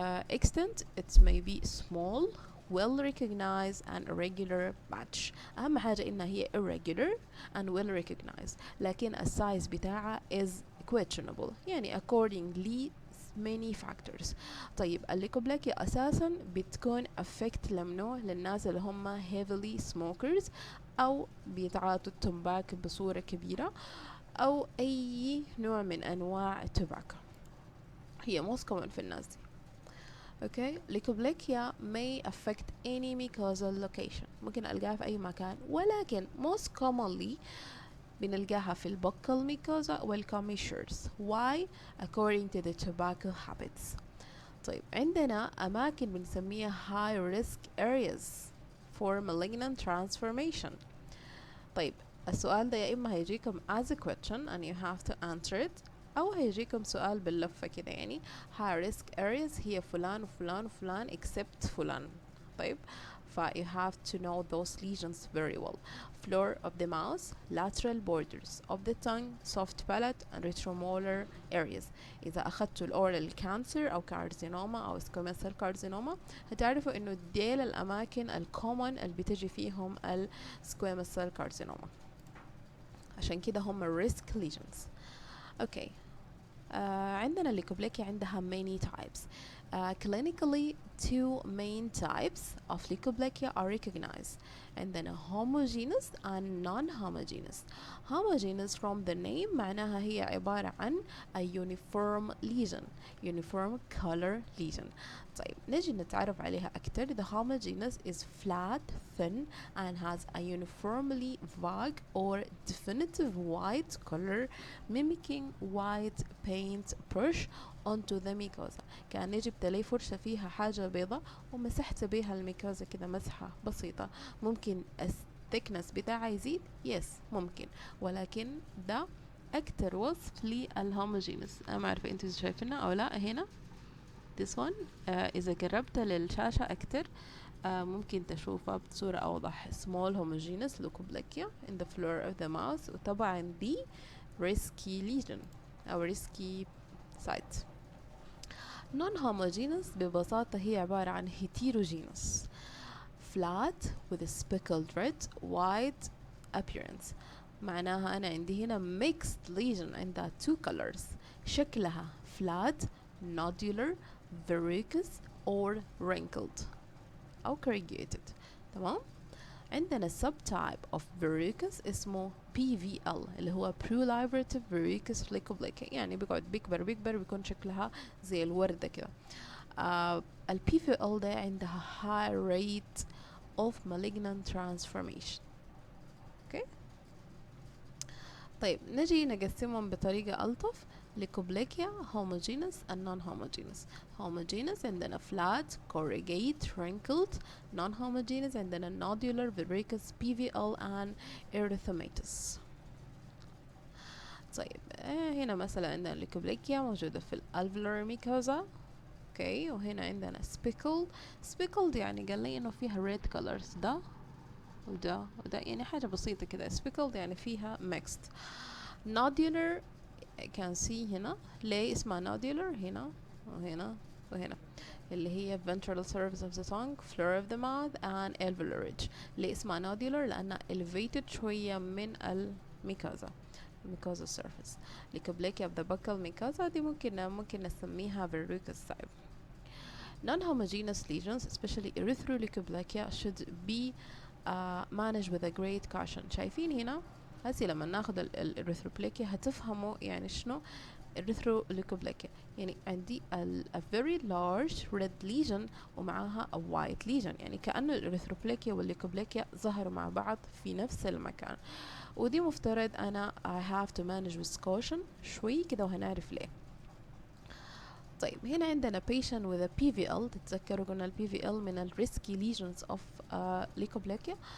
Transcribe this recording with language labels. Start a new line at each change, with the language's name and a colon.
English: Extent, it may be small, well recognized and irregular patch.
Arabic: أهم حاجة إنها هي
English: irregular and well recognized
Arabic: لكن السايز بتاعها
English: is questionable يعني accordingly many factors.
Arabic: طيب الليكوبلاكيا أساسا بتكون affect لمنوع للناس اللي هم
English: heavily smokers
Arabic: أو بيتعاطوا التمباك بصورة كبيرة أو أي نوع من أنواع التباكو هي
English: most common
Arabic: في الناس دي.
English: Okay, leukoplakia may affect any mucosal location
Arabic: ممكن ألقاها في أي مكان ولكن
English: most commonly
Arabic: بنلقاها في البوكال
English: mucosa والcommissures. Why? According to the tobacco habits.
Arabic: طيب عندنا أماكن بنسميها
English: high risk areas for malignant transformation.
Arabic: طيب السؤال ده يا إما هيجيكم
English: as a question and you have to answer it
Arabic: أو هيجيكم سؤال باللفة كده يعني
English: high risk areas
Arabic: هي فلان وفلان وفلان except فلان.
English: طيب you have to know those lesions very well. Floor of the mouth, lateral borders of the tongue, soft palate and retromolar areas.
Arabic: إذا أخذتوا الأورال كانسر أو كارسينوما أو squamous cell carcinoma هتعرفوا إنه ديل الأماكن الكومن اللي بتجي فيهم squamous cell carcinoma عشان كده هم
English: risk lesions. Okay.
Arabic: عندنا الليكوبلاكيا عندها
English: many types. Clinically, two main types of leukoplakia are recognized, and then homogeneous and non-homogeneous. Homogeneous from the name
Arabic: معناها هي عبارة عن
English: a uniform lesion, uniform color lesion.
Arabic: طيب نجي نتعرف عليها أكتر.
English: The homogeneous is flat, thin, and has a uniformly vague or definitive white color, mimicking white paint brush onto the mucosa.
Arabic: كأني جبت لي فرشة فيها حاجة بيضة ومسحت بيها الميكوزا كده مسحة بسيطة. ممكن الثيكنس بتاعها يزيد يس ممكن ولكن ده أكتر وصف للهوموجينس. أنا ما أعرف أنتوا شايفينها أو لا. هنا
English: this one
Arabic: إذا قربت للشاشة أكتر ممكن تشوفها بصورة أوضح.
English: small homogeneous leukoplakia in the floor of the mouth
Arabic: وطبعا دي
English: risky lesion أو risky site. non-homogeneous
Arabic: ببساطة هي عبارة عن
English: heterogeneous flat with a speckled red white appearance.
Arabic: معناها أنا عندي هنا
English: mixed lesion عندها two colors شكلها flat nodular verrucous or wrinkled أو corrugated. تمام.
Arabic: عندنا
English: subtype of verrucous
Arabic: اسمه PVL اللي هو
English: proliferative verrucous leukoplakia،
Arabic: يعني بيقعد بيكبر بيكبر بيكون شكلها زي الوردة كده.
English: ال PVL ده عندها high rate of malignant transformation.
Arabic: اوكي، طيب نجي نقسمهم بطريقة ألطف.
English: Leukoplakia homogeneous and non-homogeneous. homogeneous عندنا flat, corrugate, wrinkled. non-homogeneous عندنا nodular, verrucous, PVL and erythematous.
Arabic: طيب هنا مثلا عندنا ليكوبليكيا موجودة في الالفولار ميكوزا. اوكي، وهنا عندنا speckled يعني قال لي انه فيها
English: red colors،
Arabic: ده وده وده، يعني حاجة بسيطة كده.
English: speckled يعني فيها mixed. nodular can see هنا، ليه اسمها nodular؟
Arabic: هنا وهنا وهنا، اللي هي
English: ventral surface of the tongue, floor of the mouth and alveolar ridge.
Arabic: ليه اسمها nodular؟ لأنها elevated شوية من الميكوزا surface.
English: leukoplakia of the buccal mucosa
Arabic: دي ممكن نسميها
English: verrucous type. Non-homogeneous lesions, especially erythroleukoplakia, should be managed with a great caution.
Arabic: شايفين هنا هسي لما ناخد الاريثروبلاكيا هتفهموا يعني شنو erythroleukoplakia. يعني عندي
English: a very large red lesion
Arabic: ومعاها
English: a white lesion،
Arabic: يعني كأنه الاريثروبلاكيا والليكوبلاكيا ظهروا مع بعض في نفس المكان، ودي مفترض أنا
English: I have to manage with caution
Arabic: شوي كده وهنعرف ليه. طيب هنا عندنا
English: patient with a PVL،
Arabic: تتذكروا قلنا ال
English: PVL من ال risky lesions of leukoplakia.